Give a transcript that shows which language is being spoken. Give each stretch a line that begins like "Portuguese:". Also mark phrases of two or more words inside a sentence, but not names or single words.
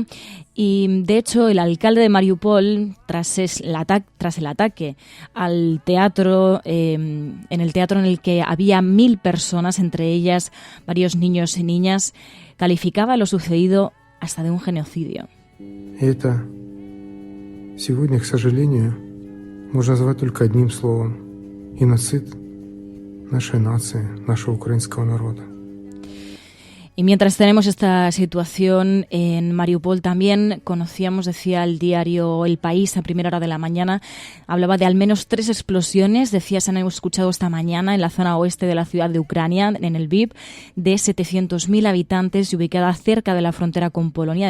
Spanish: Y, de hecho, el alcalde de Mariupol, tras el ataque al teatro, en el teatro en el que había 1000 personas, entre ellas varios niños y niñas, calificaba lo sucedido hasta de un genocidio.
Russian: Это сегодня, к сожалению, можно назвать только одним словом – геноцид нашей нации, нашего украинского народа.
Spanish: Y mientras tenemos esta situación en Mariupol también conocíamos, decía el diario El País a primera hora de la mañana, hablaba de al menos 3 explosiones, decía, se han escuchado esta mañana en la zona oeste de la ciudad de Ucrania, en el Lviv, de 700.000 habitantes y ubicada cerca de la frontera con Polonia.